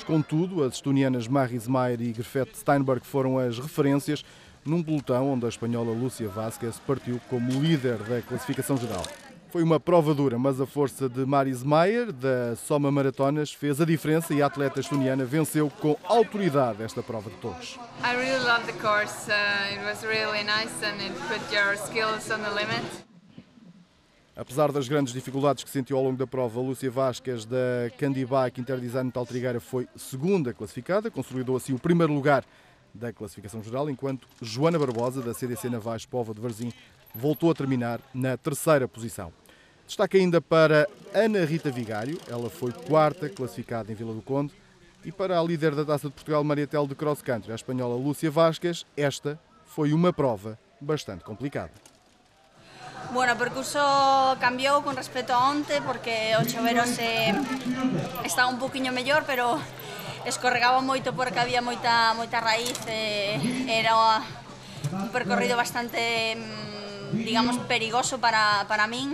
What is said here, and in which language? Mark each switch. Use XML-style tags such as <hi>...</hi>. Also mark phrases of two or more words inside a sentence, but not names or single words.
<pt>Contudo, as estonianas Maris Maier e Grete Steinberg foram as referências num pelotão onde a espanhola Lúcia Vázquez partiu como líder da classificação geral. Foi uma prova dura, mas a força de Maris Maier, da Soma Maratonas, fez a diferença e a atleta estoniana venceu com autoridade esta prova de touros.</pt> <en>I really loved the course. It was really nice and it put your skills on the limit.</en> <pt>Apesar das grandes dificuldades que sentiu ao longo da prova, Lúcia Vázquez, da Candy Bike Interdesign Metal Trigueira, foi segunda classificada, consolidou assim o primeiro lugar da classificação geral, enquanto Joana Barbosa, da CDC Navais Póvoa de Varzim, voltou a terminar na terceira posição. Destaque ainda para Ana Rita Vigário, ela foi quarta classificada em Vila do Conde, e para a líder da Taça de Portugal, Mariatel de Cross Country, a espanhola Lúcia Vázquez, esta foi uma prova bastante complicada.</pt> <gl>Bueno, el percurso cambió con respecto a onte porque o chovero estaba un poquinho mellor, pero escorregaba moito porque había moita raíz, era un percorrido bastante, digamos, perigoso para min.</gl>